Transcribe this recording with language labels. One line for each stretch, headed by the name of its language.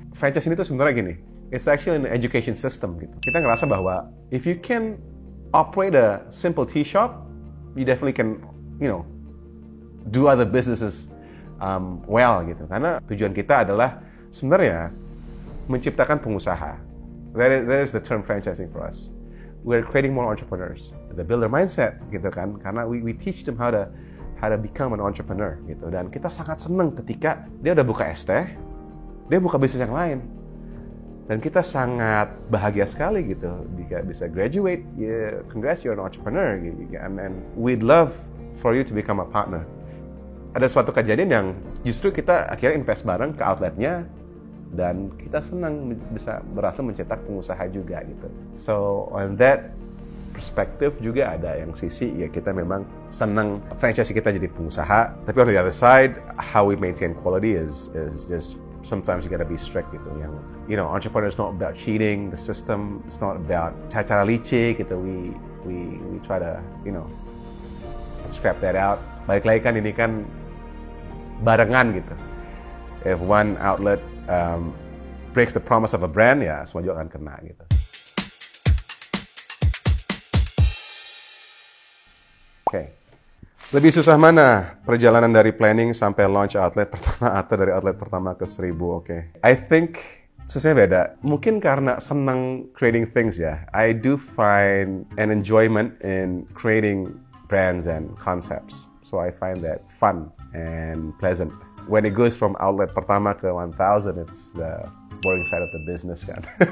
Indonesian: Franchise ini tuh sebenarnya gini,
English: it's actually an education system
Indonesian: gitu. Kita ngerasa bahwa
English: if you can operate a simple tea shop, you definitely can, do other businesses well gitu.
Indonesian: Karena tujuan kita adalah sebenarnya menciptakan pengusaha.
English: That is the term franchising for us. We're creating more entrepreneurs. The builder mindset
Indonesian: gitu kan. Karena
English: we teach them how to become an entrepreneur gitu.
Indonesian: Dan kita sangat senang ketika dia udah buka ST, dia buka bisnis yang lain. Dan kita sangat bahagia sekali gitu bisa graduate,
English: yeah, congrats you're an entrepreneur
Indonesian: gitu.
English: And we'd love for you to become a partner.
Indonesian: Ada suatu kejadian yang justru kita akhirnya invest bareng ke outletnya dan kita senang bisa berhasil mencetak pengusaha juga gitu. So on that perspektif juga ada yang sisi ya kita memang senang franchise kita jadi pengusaha.
English: Tapi on the other side, how we maintain quality is just sometimes you gotta be strict gitu. Yang entrepreneur is not about cheating the system. It's not about
Indonesian: cara licik gitu.
English: We try to scrap that out.
Indonesian: Balik lagi kan ini kan barengan gitu.
English: If one outlet breaks the promise of a brand
Indonesian: ya semua juga akan kena gitu. Okay. Lebih susah mana perjalanan dari planning sampai launch outlet pertama atau dari outlet pertama ke 1000? Okay.
English: I think
Indonesian: susahnya beda. Mungkin karena senang creating things ya.
English: I do find an enjoyment in creating brands and concepts. So I find that fun and pleasant. When it goes from
Indonesian: outlet pertama ke 1000,
English: it's the boring side of the business kan.